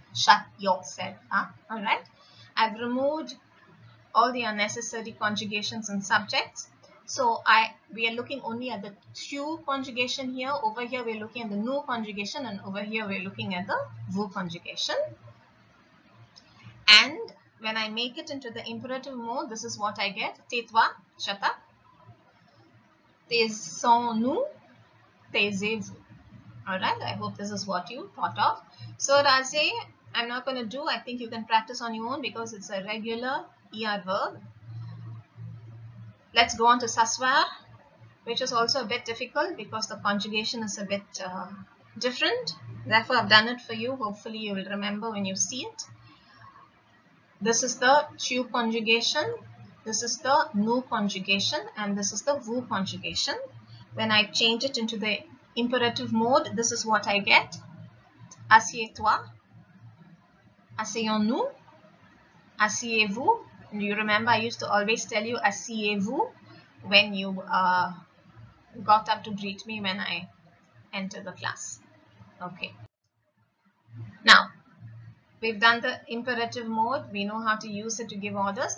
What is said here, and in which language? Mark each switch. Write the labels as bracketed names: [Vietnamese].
[English] Shut yourself up. Alright. I've removed all the unnecessary conjugations and subjects. So we are looking only at the tu conjugation here. Over here we're looking at the nu conjugation, and over here we're looking at the vu conjugation. And when I make it into the imperative mode, this is what I get. Tetva, shut up. [French] Taisons-nous, taisez-vous. [English] Alright, I hope this is what you thought of. So raser, I'm not going to do. I think you can practice on your own because it's a regular ER verb. Let's go on to s'asseoir, which is also a bit difficult because the conjugation is a bit different. Therefore, I've done it for you. Hopefully, you will remember when you see it. This is the tu conjugation. This is the nu conjugation, and this is the vu conjugation. When I change it into the imperative mode, this is what I get. [French] Assieds-toi, asseyons-nous, asseyez-vous. [English] And you remember I used to always tell you [French] asseyez-vous [English] when you got up to greet me when I entered the class. Okay. Now, we've done the imperative mode. We know how to use it to give orders.